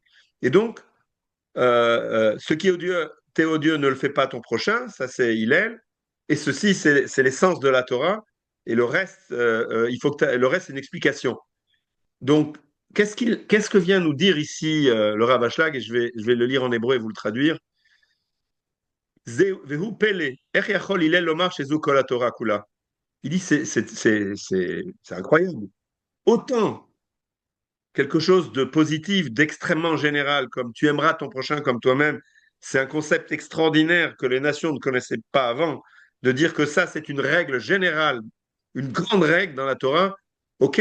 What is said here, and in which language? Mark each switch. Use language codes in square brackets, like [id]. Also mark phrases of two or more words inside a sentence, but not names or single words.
[fr] Et donc, ce qui est odieux, t'es odieux, ne le fais pas à ton prochain, ça c'est Hillel. Et ceci, c'est l'essence de la Torah. Et le reste, le reste, c'est une explication. Donc, qu'est-ce que vient nous dire ici le Rav Ashlag, et je vais le lire en hébreu et vous le traduire. [he] והוא פלא, איך יכול הלל לומר שזו כל התורה כולה. [fr] Il dit, c'est incroyable. Autant quelque chose de positif, d'extrêmement général, comme tu aimeras ton prochain comme toi-même, c'est un concept extraordinaire que les nations ne connaissaient pas avant, de dire que ça, c'est une règle générale, une grande règle dans la Torah, ok.